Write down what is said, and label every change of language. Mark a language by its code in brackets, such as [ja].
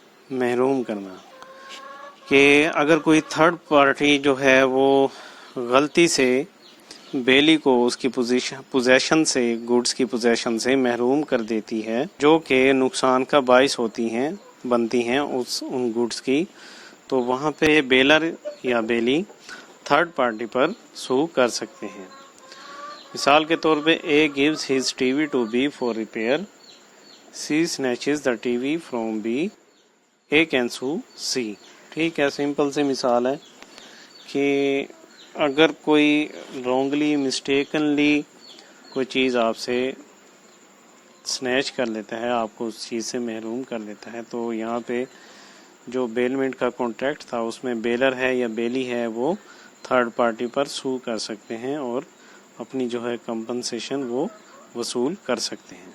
[ur] محروم کرنا، کہ اگر کوئی تھرڈ پارٹی جو ہے وہ غلطی سے بیلی کو اس کی پوزیشن سے، گڈس کی پوزیشن سے محروم کر دیتی ہے جو کہ نقصان کا باعث بنتی ہیں ان گڈس کی، تو وہاں پہ بیلر یا بیلی تھرڈ پارٹی پر سو کر سکتے ہیں۔ مثال کے طور پہ اے [en] gives his TV to B for repair۔ C snatches the TV from B, A can sue C. [ur] ٹھیک ہے, سمپل سی مثال ہے کہ اگر کوئی رانگلی مسٹیکنلی کوئی چیز آپ سے سنیچ کر لیتا ہے, آپ کو اس چیز سے محروم کر لیتا ہے, تو یہاں پہ جو بیلمنٹ کا کانٹریکٹ تھا اس میں بیلر ہے یا بیلی ہے وہ تھرڈ پارٹی پر سو کر سکتے ہیں اور اپنی جو ہے کمپنسیشن وہ وصول کر سکتے ہیں.